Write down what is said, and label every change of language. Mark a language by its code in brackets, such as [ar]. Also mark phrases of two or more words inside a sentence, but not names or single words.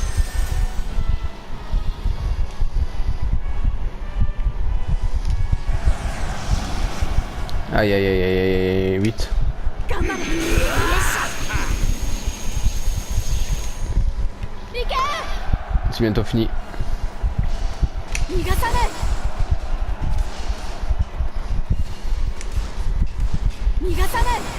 [fr] Aïe aïe aïe aïe aïe aïe. 8. [ja] 頑張れよし行け [fr] C'est bientôt fini. [ja] 逃がさない逃がさない